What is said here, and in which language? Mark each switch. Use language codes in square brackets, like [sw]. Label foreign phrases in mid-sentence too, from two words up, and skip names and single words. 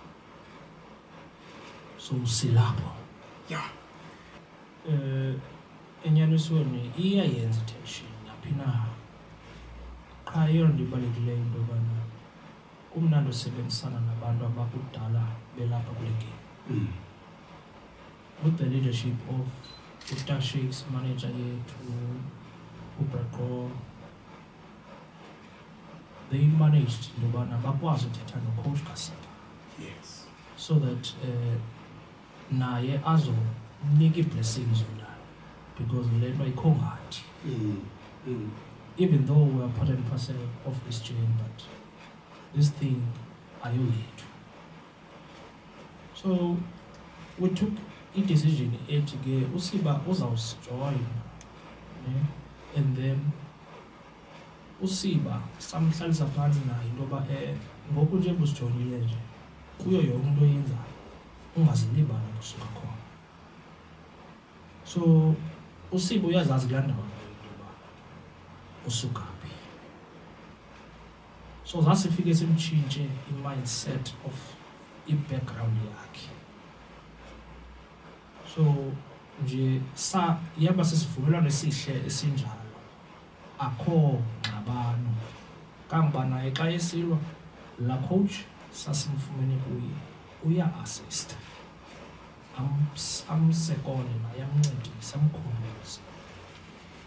[xh] So silapho. [en] Yeah. [xh] Enyanisweni iyayenza tension naphi na. Qha eyona nto ibalulekileyo into yobana kumnandi usebenzisana nabantu abakudala belapha kule game. [en] With the leadership of Utashik's manager yethu, uBraqo, they managed [xh] intobana bakwazi uthetha no-Coach Kasapa. [en] Yes. So that [xh] naye azonika ii-blessings unayo, because le nto ayikho ngathi. [en] Even though we are part and parcel of this chain, but this thing ayoyethu. So we took a decision [xh] ethi ke uSiba uzawusijoyina, ne, [en] and then [xh] uSiba samhlalisa phantsi naye intoba ngoku nje busijoyinile nje kuyo yonke into oyenzayo ungazilibala kusuka khona. So uSiba uyazazi kulaa ndawo intoba usuka phi. So zasifike simtshintshe i-mindset of i-background yakhe. So nje yaba sisivumelwano esihle esinjalo, akho ngxabano. Kangoba naye xa esilwa laa coach sasimfumene kuye uya-assist, amsekone naye amncedise, amkhumbuze.